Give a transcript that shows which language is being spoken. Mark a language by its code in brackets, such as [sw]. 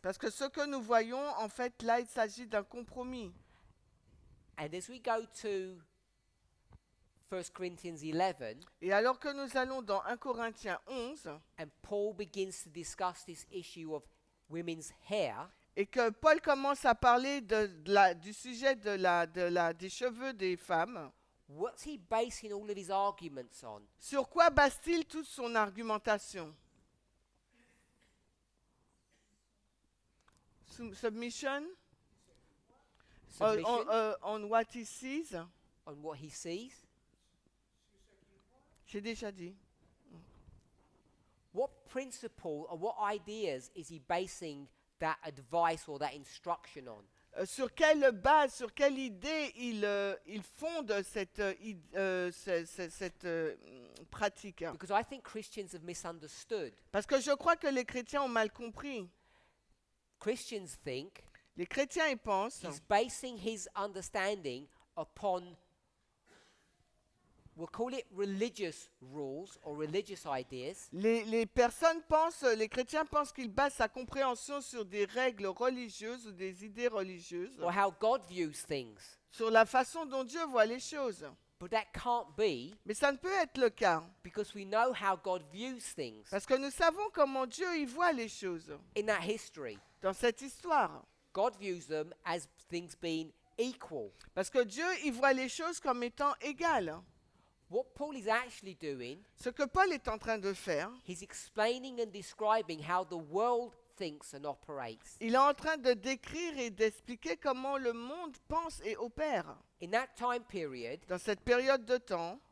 [fr] parce que ce que nous voyons, en fait, là, il s'agit d'un compromis. [en] And as we go to 1 Corinthians 11, [fr] Et alors que nous allons dans 1 Corinthiens 11, [en] and Paul begins to discuss this issue of women's hair, [fr] et que Paul commence à parler du sujet des cheveux des femmes, [en] what's he basing all of his arguments on? [fr] sur quoi base-t-il toute son argumentation? [en] Submission? Submission On what he sees? on what he sees? [fr] J'ai déjà dit. [en] What principle or what ideas is he basing that advice or that instruction on? [fr] Sur quelle base, sur quelle idée il fonde cette pratique? [en] Because I think Christians have misunderstood. [fr] Parce que je crois que les chrétiens ont mal compris. [en] Christians think [fr] Les chrétiens, ils pensent [en] he's basing his understanding upon, we'll call it religious rules or religious ideas, [fr] les personnes pensent, les chrétiens pensent qu'ils basent sa compréhension sur des règles religieuses ou des idées religieuses, [en] or how God views things. [fr] sur la façon dont Dieu voit les choses. [en] But that can't be, [fr] Mais ça ne peut être le cas, [en] because we know how God views things [fr] parce que nous savons comment Dieu y voit les choses. [en] in that history. [fr] Dans cette histoire. [en] God views them as things being equal. [fr] Parce que Dieu y voit les choses comme étant égales. [en] What Paul is actually doing, [fr] Ce que Paul est en train de faire, [en] he's explaining and describing how the world thinks and operates. [fr] il est en train de décrire et d'expliquer comment le monde pense et opère. [en] In that time period, [fr] Dans cette période de temps,